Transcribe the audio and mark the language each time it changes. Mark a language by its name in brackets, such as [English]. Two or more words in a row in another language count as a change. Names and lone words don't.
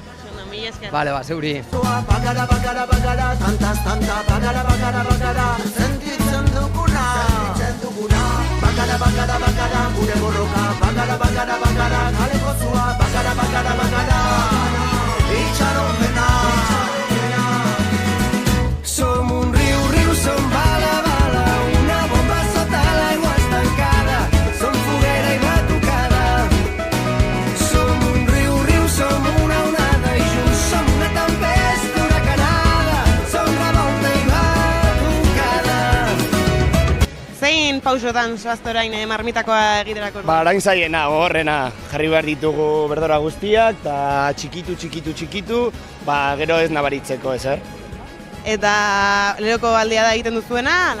[Basque] Vale, zeuri. Bagara, sentitzen duguna, bagara, gure borroka, bagara, kaleko zua, bagara, itxaropena. [Catalan] Som un riu, som bala, una bomba sota l'aigua estancada, som foguera i batucada. Som un riu, som una onada i junts som una tempesta huracanada, som revolta i batucada. [Basque] Zein pausotan zoazte orain marmitakoa egiterako? Arain zaiena, gogorrena, jarri behar ditugu berdora guztiak, eta txikitu, gero ez nabaritzeko, ezer? Eta lehoko aldia da egiten duzuena, ala?